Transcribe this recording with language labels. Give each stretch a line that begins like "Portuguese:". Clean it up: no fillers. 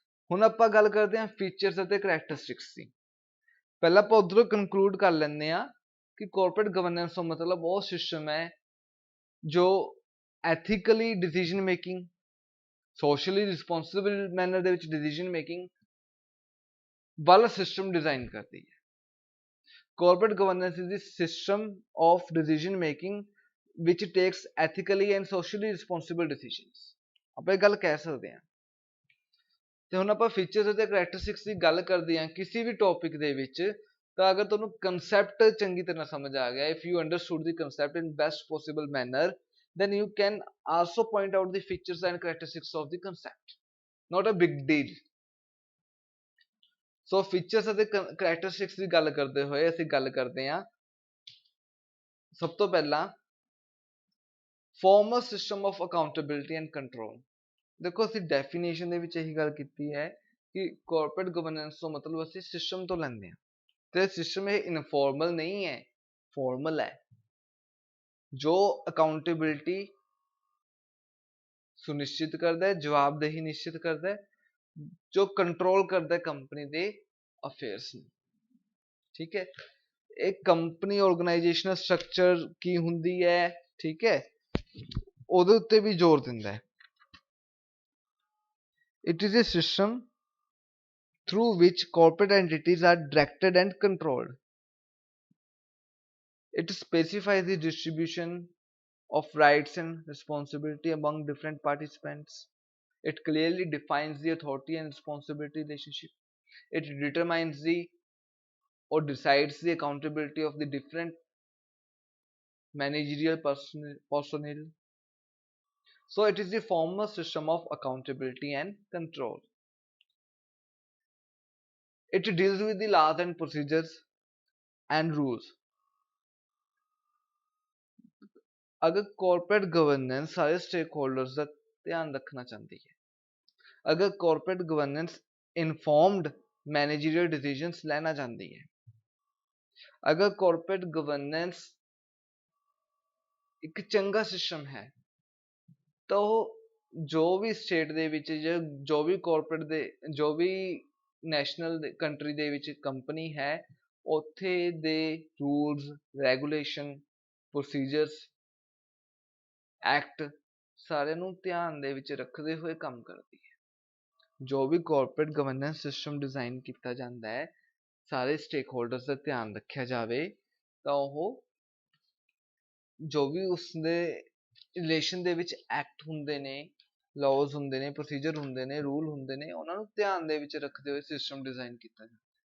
Punjabi: ਹੁਣ ਆਪਾਂ ਗੱਲ ਕਰਦੇ ਹਾਂ ਫੀਚਰਸ ਅਤੇ ਕਰੈਕਟਰਿਸਟਿਕਸ ਦੀ। ਪਹਿਲਾਂ ਆਪਾਂ ਉਧਰੋਂ ਕਨਕਲੂਡ ਕਰ ਲੈਂਦੇ ਹਾਂ ਕਿ ਕਾਰਪੋਰੇਟ ਗਵਰਨੈਂਸ ਦਾ ਮਤਲਬ ਉਹ ਸਿਸਟਮ ਹੈ ਜੋ ethically decision making, socially responsible manner ਦੇ ਵਿੱਚ ਡਿਸੀਜਨ ਮੇਕਿੰਗ ਵੱਲ ਸਿਸਟਮ ਡਿਜ਼ਾਈਨ ਕਰਦੀ ਹੈ।
English: Corporate governance is the system of decision making which takes ethically and socially responsible decisions।
Punjabi: ਆਪਾਂ ਇਹ ਗੱਲ ਕਹਿ ਸਕਦੇ ਹਾਂ। ਤੇ ਹੁਣ ਆਪਾਂ ਫੀਚਰਸ ਅਤੇ ਕਰੈਕਟਰਿਸਟਿਕਸ ਦੀ ਗੱਲ ਕਰਦੇ ਹਾਂ ਕਿਸੇ ਵੀ ਟੌਪਿਕ ਦੇ ਵਿੱਚ, ਤਾਂ ਅਗਰ ਤੁਹਾਨੂੰ ਕੰਸੈਪਟ ਚੰਗੀ ਤਰ੍ਹਾਂ ਸਮਝ ਆ ਗਿਆ,
English: if you understood the concept in best possible manner, then you can also point out the features and characteristics of the concept, not a big deal।
Punjabi: So features ਅਤੇ ਕਰੈਕਟਰਿਸਟਿਕਸ ਦੀ ਗੱਲ ਕਰਦੇ ਹੋਏ ਅਸੀਂ ਗੱਲ ਕਰਦੇ ਹਾਂ ਸਭ ਤੋਂ ਪਹਿਲਾਂ formal system of accountability and control. ਦੇਖੋ ਅਸੀਂ ਡੈਫੀਨੇਸ਼ਨ ਦੇ ਵਿੱਚ ਇਹੀ ਗੱਲ ਕੀਤੀ ਹੈ ਕਿ ਕਾਰਪੋਰੇਟ ਗਵਰਨੈਂਸ ਤੋਂ ਮਤਲਬ ਅਸੀਂ ਸਿਸਟਮ ਤੋਂ ਲੈਂਦੇ ਹਾਂ, ਤੇ ਸਿਸਟਮ ਇਹ ਇਨਫੋਰਮਲ ਨਹੀਂ ਹੈ, ਫਾਰਮਲ ਹੈ, ਜੋ ਅਕਾਊਂਟੇਬਿਲਿਟੀ ਸੁਨਿਸ਼ਚਿਤ ਕਰਦਾ ਹੈ, ਜਵਾਬਦੇਹੀ ਨਿਸ਼ਚਿਤ ਕਰਦਾ ਹੈ, ਜੋ ਕੰਟਰੋਲ ਕਰਦਾ ਹੈ ਕੰਪਨੀ ਦੇ ਅਫੇਅਰਸ ਨੂੰ। ਠੀਕ ਹੈ, ਇਹ ਕੰਪਨੀ ਆਰਗੇਨਾਈਜੇਸ਼ਨਲ ਸਟਰਕਚਰ ਕੀ ਹੁੰਦੀ ਹੈ, ਠੀਕ ਹੈ, ਉਹਦੇ ਉੱਤੇ ਵੀ ਜ਼ੋਰ ਦਿੰਦਾ ਹੈ।
English: It is a system through which corporate entities are directed and controlled। It specifies the distribution of rights and responsibility among different participants। It clearly defines the authority and responsibility relationship। It determines the or decides the accountability of the different managerial personnel। So it is the formal system of accountability and control। It deals with the laws and procedures and rules।
Hindi: अगर corporate governance सारे stake holders का ध्यान रखना चाहती है, अगर corporate governance informed managerial decisions लेना चाहती है, अगर कॉर्पोरेट गवर्नेंस एक चंगा सिस्टम है, तो जो भी स्टेट दे विच जो भी कॉर्पोरेट दे जो भी national country दे which company है
Punjabi: ਉੱਥੇ ਦੇ ਰੂਲਸ, ਰੈਗੂਲੇਸ਼ਨ, ਪ੍ਰੋਸੀਜਰਸ, ਐਕਟ ਸਾਰਿਆਂ ਨੂੰ ਧਿਆਨ ਦੇ ਵਿੱਚ ਰੱਖਦੇ ਹੋਏ ਕੰਮ ਕਰਦੀ ਹੈ। ਜੋ ਵੀ ਕਾਰਪੋਰੇਟ ਗਵਰਨੈਂਸ ਸਿਸਟਮ ਡਿਜ਼ਾਈਨ ਕੀਤਾ ਜਾਂਦਾ ਹੈ, ਸਾਰੇ ਸਟੇਕ ਹੋਲਡਰਸ ਦਾ ਧਿਆਨ ਰੱਖਿਆ ਜਾਵੇ ਤਾਂ ਉਹ ਜੋ ਵੀ ਉਸਦੇ ਰਿਲੇਸ਼ਨ ਦੇ ਵਿੱਚ ਐਕਟ ਹੁੰਦੇ ਨੇ, ਲਾਜ਼ ਹੁੰਦੇ ਨੇ, ਪ੍ਰੋਸੀਜਰ ਹੁੰਦੇ ਨੇ, ਰੂਲ ਹੁੰਦੇ ਨੇ, ਉਹਨਾਂ ਨੂੰ ਧਿਆਨ ਦੇ ਵਿੱਚ ਰੱਖਦੇ ਹੋਏ ਸਿਸਟਮ ਡਿਜ਼ਾਈਨ ਕੀਤਾ ਜਾਂਦਾ।